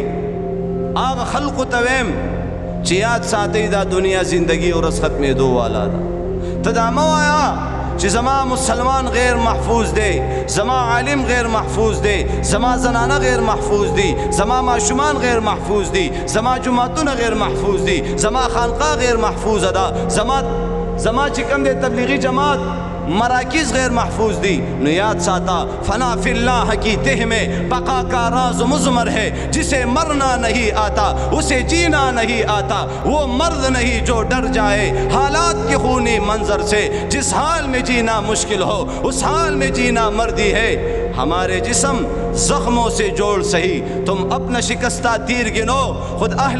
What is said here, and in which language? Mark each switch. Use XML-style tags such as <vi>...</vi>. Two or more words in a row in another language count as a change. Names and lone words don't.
<ps>وکړي هغه خلق ته ویم چې یاد ساتي دا دنیا زندگی اور ختمېدو والا ده ته دا مه وایه چې زما مسلمان غیر محفوظ دی زما عالم غیر محفوظ دی زما زنانه غیر محفوظ دی زما ماشومان غیر محفوظ دی زما جماعتونه غیر محفوظ دی زما خانقاه غیر محفوظ ده زما چې کوم دی تبلیغی جماعت مراکز غیر محفوظ دی نو یاد ساتا</ps> <ur>فنا فی اللہ کی تہ میں بقا کا راز مضمر ہے جسے مرنا نہیں آتا اسے جینا نہیں آتا وہ مرد نہیں جو ڈر جائے حالات کے خونی منظر سے جس حال میں جینا مشکل ہو اس حال میں جینا مردی ہے ہمارے جسم زخموں سے جوڑ سہی تم اپنا شکستہ تیر گنو خود اہل</ur>